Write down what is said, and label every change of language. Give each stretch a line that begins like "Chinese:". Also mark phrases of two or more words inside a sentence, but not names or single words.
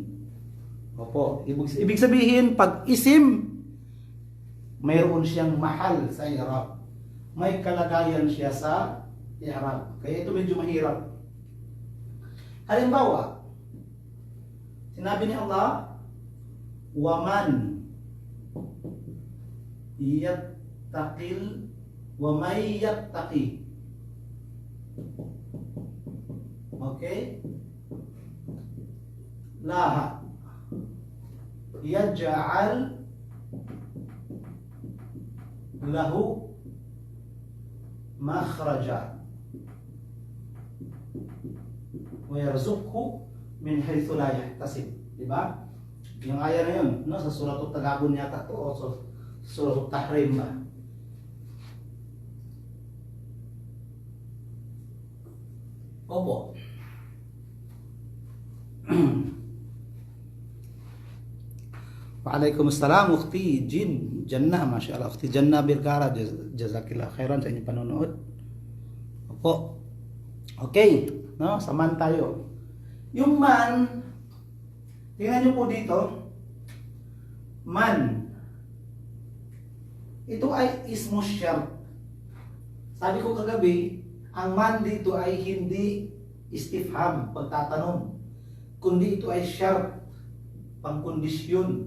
Filipino: Opo, ibig sabihin, pag isim, mayroon siyang mahal sa i'rab. May kalagayan siya sa i'rab. Kaya ito medyo mahirap. Halimbawa, sinabi ni Allah,
Arabic: ومن يتق ومن يتق.
Filipino: Okay?
Arabic: الله يجعل له مخرجا ويرزقه من حيث لا يحتسب.
Filipino: Diba? Yung aya na yun, no? Sa Suratul Tagabun yata to, o sa Suratul Tahrim ba? Opo.
Arabic: وعليكم السلام، أختي جنة، ما شاء الله.
Filipino: Ukhti Jannah Birkara,
Arabic: جزاك الله خيرا
Filipino: sa inyong panonood. Opo. Okay, no? Saman tayo. Yung man, tingnan nyo po dito, man, ito ay
Arabic: اسم شرط.
Filipino: Sabi ko kagabi, ang man dito ay hindi istifham, pagtatanong, kundi ito ay syart, pangkondisyon.